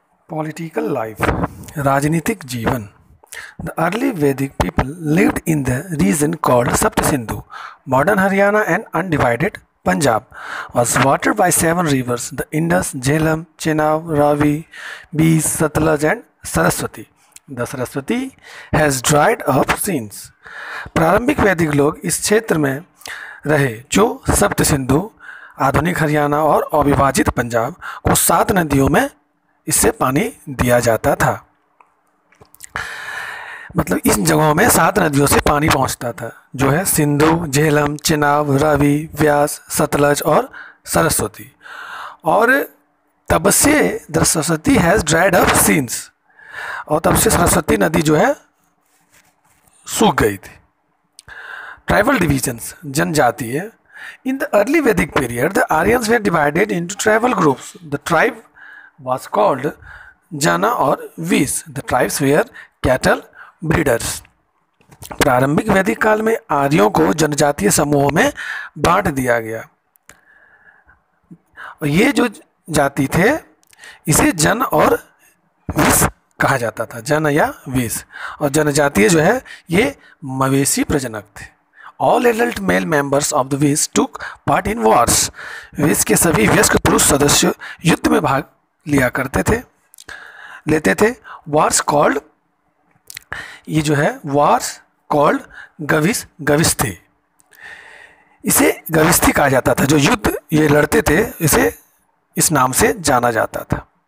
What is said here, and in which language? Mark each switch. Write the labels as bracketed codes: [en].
[en] Political life, [hi] राजनीतिक जीवन. [en] The early Vedic people lived in the region called Saptasindhu. Modern Haryana and undivided Punjab was watered by 7 rivers: the Indus, Jhelum, Chenab, Ravi, Beas, Satluj and Saraswati. The Saraswati has dried up since. [hi] प्रारंभिक वैदिक लोग इस क्षेत्र में रहे जो सप्त सिंधु, आधुनिक हरियाणा और अविभाजित पंजाब को 7 नदियों में इससे पानी दिया जाता था. मतलब इन जगहों में 7 नदियों से पानी पहुंचता था, जो है सिंधु, झेलम, चिनाब, रावी, व्यास, सतलज और सरस्वती. और तब से [en] the Saraswati has dried up since, [hi] और तब से सरस्वती नदी जो है सूख गई थी. [en] Tribal divisions, जनजातीय. In the early Vedic period the Aryans were divided into tribal groups. The tribe was called Jana और Vis. The tribes were cattle breeders. [hi] प्रारंभिक वैदिक काल में आर्यों को जनजातीय समूहों में बांट दिया गया. और ये जो जाति थे इसे जन और विस कहा जाता था, जन या विस. और जनजातीय जो है ये मवेशी प्रजनक थे. [en] All adult male members of the Vis took part in wars. [hi] विस के सभी वयस्क पुरुष सदस्य युद्ध में भाग लिया करते थे, लेते थे. [en] wars called, [hi] ये जो है वार्स कॉल्ड गविस, गविस्थी. इसे गविस्थी कहा जाता था. जो युद्ध ये लड़ते थे इसे इस नाम से जाना जाता था.